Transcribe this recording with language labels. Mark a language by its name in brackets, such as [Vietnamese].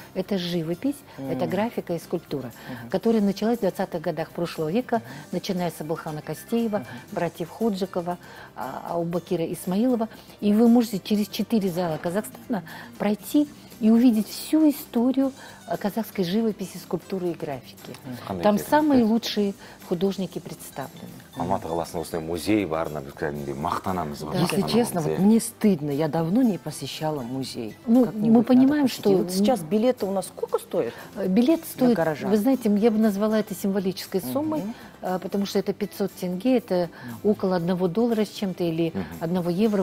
[Russian] Это живопись, это графика и скульптура, которая началась в 20-х годах прошлого века, начиная с Абылхана Кастеева, братьев Ходжикова, Аубакира Исмаилова. И вы можете через 4 зала Казахстана пройти и увидеть всю историю казахской живописи, скульптуры и графики. Там самые лучшие художники представлены. [Kazakh] Алматы қаласында осындай музей барына біз кәдімгідей мақтанамыз. [Russian] Если честно, вот мне стыдно, я давно не посещала музей. Ну, мы понимаем, что вот сейчас билеты у нас сколько стоят? Билет стоит, вы знаете, я бы назвала это символической суммой. потому что это 500 тенге, это около $1 с чем-то, или 1 евро.